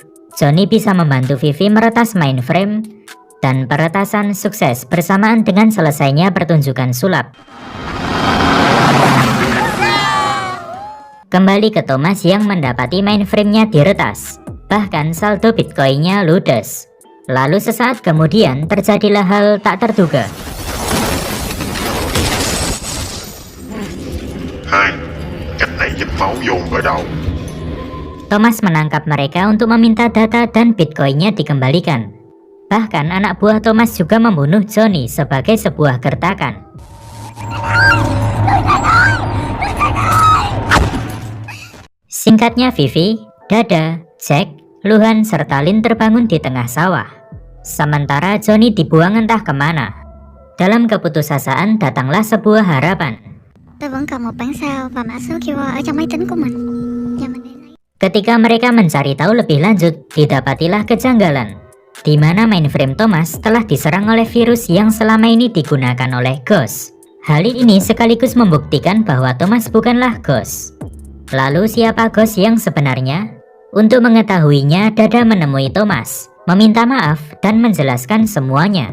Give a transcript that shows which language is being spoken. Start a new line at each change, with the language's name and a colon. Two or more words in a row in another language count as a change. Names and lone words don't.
Indonesian: Johnny bisa membantu Vivi meretas mainframe, dan peretasan sukses bersamaan dengan selesainya pertunjukan sulap. Kembali ke Thomas yang mendapati mainframe-nya diretas, bahkan saldo Bitcoin-nya ludes. Lalu sesaat kemudian terjadilah hal tak terduga.
Vietnamese: Hai, cách này giúp máu dồn vào đầu.
Indonesian: Thomas menangkap mereka untuk meminta data dan Bitcoin-nya dikembalikan. Bahkan anak buah Thomas juga membunuh Johnny sebagai sebuah gertakan. Singkatnya, Vivi, Dada, Jack, Luhan serta Lin terbangun di tengah sawah. Sementara Johnny dibuang entah kemana. Dalam keputusasaan datanglah sebuah harapan.
Vietnamese: Tôi vẫn còn một bản sao và mã số QR ở trong máy tính của mình. Giờ mình đi lấy.
Indonesian: Ketika mereka mencari tahu lebih lanjut, didapatilah kejanggalan, di mana mainframe Thomas telah diserang oleh virus yang selama ini digunakan oleh Ghost. Hal ini sekaligus membuktikan bahwa Thomas bukanlah Ghost. Lalu siapa Ghost yang sebenarnya? Untuk mengetahuinya, Dada menemui Thomas, meminta maaf dan menjelaskan semuanya.